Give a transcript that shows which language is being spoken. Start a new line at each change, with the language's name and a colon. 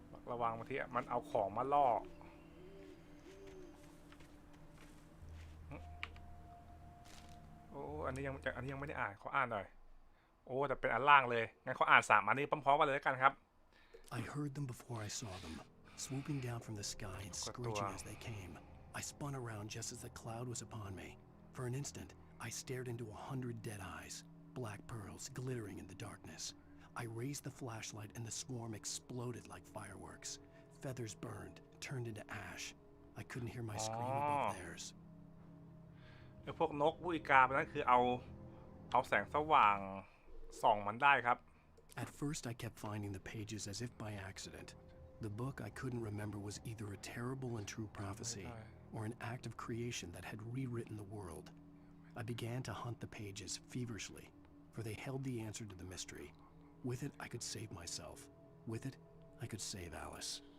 Thai: ระวังบางทีมันเอาของมาล่อโอ้อันนี้ยังไม่ได้อ่านขออ่านหน่อยโอ้แต่เป็นอันล่างเลยงั้นเขาอ่าน3 อันนี้พร้อมๆกันเลยแล้วกันครับ
English: I heard them before I saw them, swooping down from the sky and screeching as they came. I spun around just as the cloud was upon me. For an instant, I stared into 100 dead eyes, black pearls glittering in the darkness. I raised the flashlight and the swarm exploded like fireworks. Feathers burned, turned into ash. I couldn't hear my scream above theirs.
Thai: ไอ้พวกนกผู้อีกานั่นคือเอาแสงสว่างส่องมันได้ครับ
English: At first, I kept finding the pages as if by accident. The book I couldn't remember was either a terrible and true prophecy or an act of creation that had rewritten the world. I began to hunt the pages feverishly, for they held the answer to the mystery. With it, I could save myself. With it, I could save Alice.